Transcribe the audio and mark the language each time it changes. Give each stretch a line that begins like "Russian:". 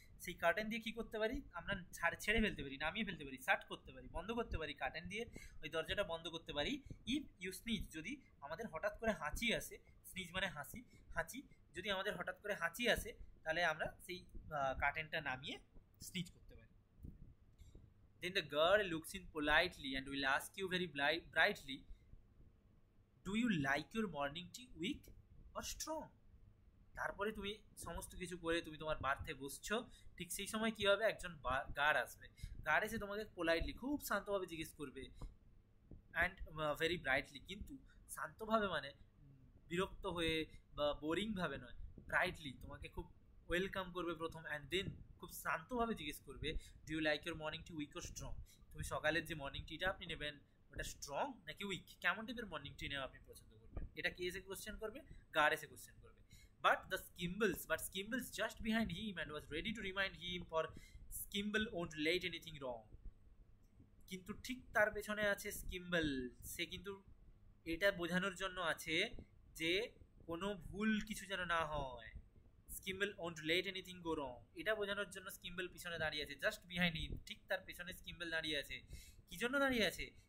Bangla: সেই কার্টেন দিয়ে কী করতে পারি আমরা, ছেড়ে ফেলতে পারি, নামিয়ে ফেলতে পারি, শাট করতে পারি, বন্ধ করতে পারি, কার্টেন দিয়ে ওই দরজাটা বন্ধ করতে পারি।
English: if you sneeze,
Bangla: যদি আমাদের হঠাৎ করে হাঁচি আসে, স্নিজ মানে হাসি, হাঁচি, যদি আমাদের হঠাৎ করে হাঁচি আসে তাহলে আমরা সেই কার্টেনটা নামিয়ে স্নিজ করতে পারি।
English: Then the girl looks in politely and will ask you very brightly, do you like your morning tea weak or strong?
Bangla: তারপরে তুমি সমস্ত কিছু করে তুমি তোমার বার্থে বসছো, ঠিক সেই সময় কী হবে, একজন গার্ড আসবে, গার্ড এসে তোমাকে পোলাইটলি খুব শান্তভাবে জিজ্ঞেস করবে,
English: and very brightly,
Bangla: কিন্তু শান্তভাবে মানে বিরক্ত হয়ে বা বোরিংভাবে নয়, ব্রাইটলি তোমাকে খুব ওয়েলকাম করবে প্রথম, অ্যান্ড দেন খুব শান্তভাবে জিজ্ঞেস করবে,
English: Do you like your morning tea weak or strong?
Bangla: তুমি সকালের যে মর্নিং টিটা আপনি নেবেন ওটা স্ট্রং নাকি উইক, কেমন টাইপের মর্নিং টি নেওয়া আপনি পছন্দ করবেন? এটা কে এসে কোশ্চেন করবে? গার্ড এসে কোশ্চেন করবে।
English: But Skimbles just behind him and was ready to remind him, for Skimble won't let anything wrong.
Bangla: কিন্তু ঠিক তার পেছনে আছে স্কিম্বল, সে কিন্তু এটা বোঝানোর জন্য আছে যে কোনো ভুল কিছু যেন না হয়। স্কিম্বল
English: won't let anything go wrong,
Bangla: এটা বোঝানোর জন্য স্কিম্বল পিছনে দাঁড়িয়ে আছে,
English: just behind him,
Bangla: ঠিক তার পেছনে স্কিম্বল দাঁড়িয়ে আছে। কি জন্য দাঁড়িয়ে আছে?